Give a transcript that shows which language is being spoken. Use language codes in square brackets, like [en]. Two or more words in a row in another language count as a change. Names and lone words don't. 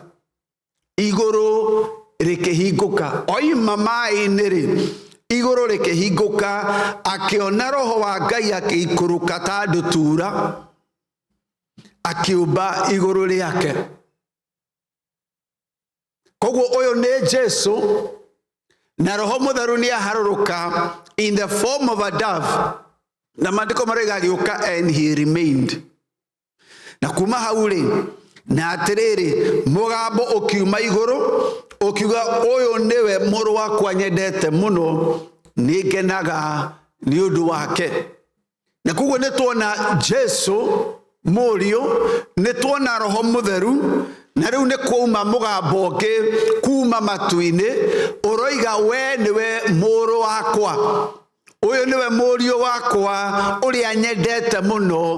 [ki] Iguru rikihinguka oima mai-ini ri iguru rikihinguka akiona roho wa Ngai akiikuruka ta ndutura akiumba iguru riake. Koguo uyu ni Jesu na roho mutheru ni aharuruka [en] in the form of a dove, [ki] na maandiko marega agiuka [en] and he remained. [ki] Na kuma hau ri na atiriri mugambo ukiuma iguru ukiuga uyu niwe muru wakwa nyendete muno ningenaga ni undu wake. Na koguo ni tuona Jesu murio, ni tuona roho mutheru, na riu ni kuuma mugambo ungi kuma matu-ini uroiga we niwe muru wakwa, uyu niwe murio wakwa uria nyendete muno.